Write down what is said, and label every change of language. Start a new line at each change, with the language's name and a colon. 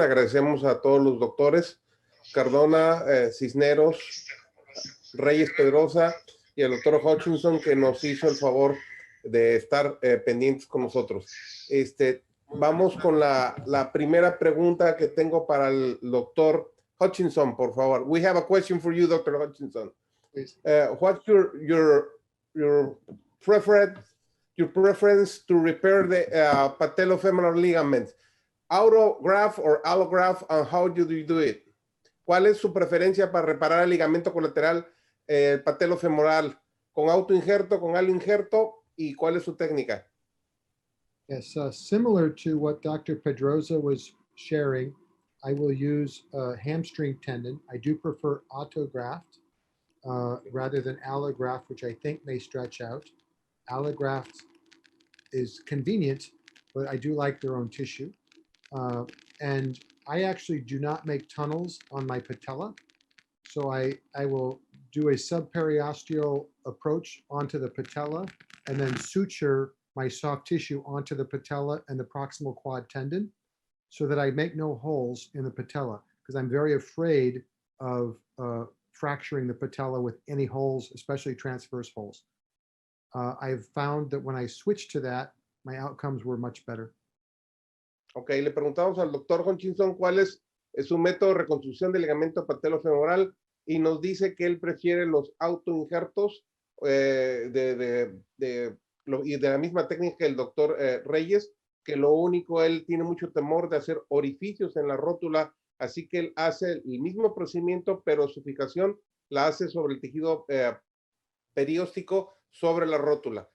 Spanish: Agradecemos a todos los doctores Cardona, Cisneros, Reyes Pedrosa y al doctor Hutchinson, que nos hizo el favor de estar pendientes con nosotros. Vamos con la primera pregunta que tengo para el doctor Hutchinson, por favor.
English: We have a question for you, Dr. Hutchinson. What's your preference to repair the patellofemoral ligaments, autograft or allograft, and how do you do it?
Spanish: ¿Cuál es su preferencia para reparar el ligamento colateral patellofemoral? ¿Con autoinjerto, con aloinjerto? ¿Y cuál es su técnica?
English: Yes, similar to what Dr. Pedrosa was sharing, I will use a hamstring tendon. I do prefer autograft rather than allograft, which I think may stretch out. allograft is convenient, but I do like their own tissue. And I actually do not make tunnels on my patella. So I will do a subperiosteal approach onto the patella and then suture my soft tissue onto the patella and the proximal quad tendon so that I make no holes in the patella, because I'm very afraid of fracturing the patella with any holes, especially transverse holes. I've found that when I switched to that, my outcomes were much better.
Spanish: Ok, le preguntamos al doctor Hutchinson cuál es su método de reconstrucción del ligamento patelofemoral y nos dice que él prefiere los autoinjertos y de la misma técnica que el doctor Reyes, que lo único, él tiene mucho temor de hacer orificios en la rótula, así que él hace el mismo procedimiento, pero su fijación la hace sobre el tejido perióstico sobre la rótula.